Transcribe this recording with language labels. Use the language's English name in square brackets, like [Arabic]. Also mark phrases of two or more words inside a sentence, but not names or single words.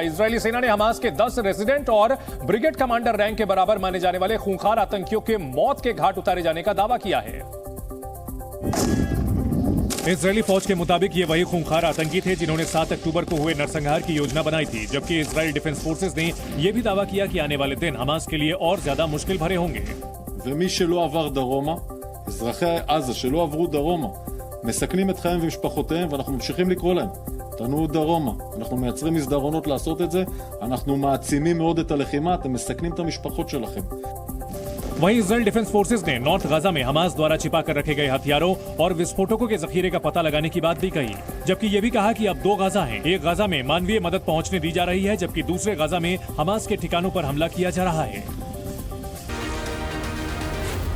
[Hindi] इजरायली सेना ने हमास के 10 रेजिडेंट और ब्रिगेड कमांडर रैंक के बराबर माने जाने वाले खूंखार आतंकियों के मौत के घाट उतारे जाने का दावा किया है। इजरायली फौज के मुताबिक ये वही खूंखार आतंकी थे जिन्होंने 7 अक्टूबर को हुए नरसंहार की योजना बनाई थी, जबकि इजरायल डिफेंस फोर्सेस ने यह भी दावा किया कि आने वाले दिन हमास के लिए और ज्यादा मुश्किल भरे होंगे। [Hebrew] ומי שלא עבר דרומה, אזרחי עזה שלא עברו דרומה, מסכנים את חייהם ומשפחותיהם ואנחנו ממשיכים לקרוא להם. תנו דרומה. אנחנו מייצרים מסדרונות לעשות את זה, אנחנו מעצימים מאוד את הלחימה, אתם מסכנים את המשפחות שלכם. [Hindi] वहीं इजरायल डिफेंस फोर्सेज ने नॉर्थ गाजा में हमास द्वारा छिपा कर रखे गए हथियारों और विस्फोटकों के जखीरे का पता लगाने की बात भी कही, जबकि यह भी कहा कि अब 2 गाजा हैं। एक गाजा में मानवीय मदद पहुंचने दी जा रही है, जबकि दूसरे गाजा में हमास के ठिकानों पर हमला किया जा रहा है।